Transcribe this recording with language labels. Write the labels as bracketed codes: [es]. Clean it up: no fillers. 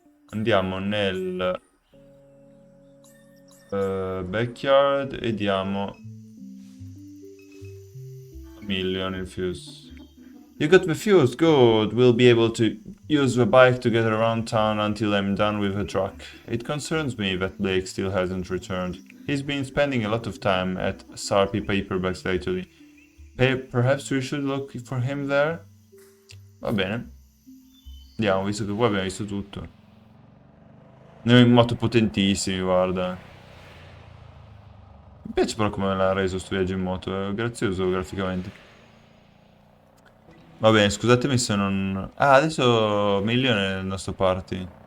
[it] Andiamo nel backyard e diamo a million il fuse. [en] You got the fuse, good. We'll be able to use the bike to get around town until I'm done with the truck. It concerns me that Blake still hasn't returned. He's been spending a lot of time at Sarpi Paperbacks lately. Perhaps we should look for him there? [it] Va bene. Andiamo, visto che qua abbiamo visto tutto. Noi in moto potentissimi, guarda. Mi piace però come l'ha reso sto viaggio in moto, è grazioso graficamente. Va bene, scusatemi se non... Ah, adesso Million è nel nostro party.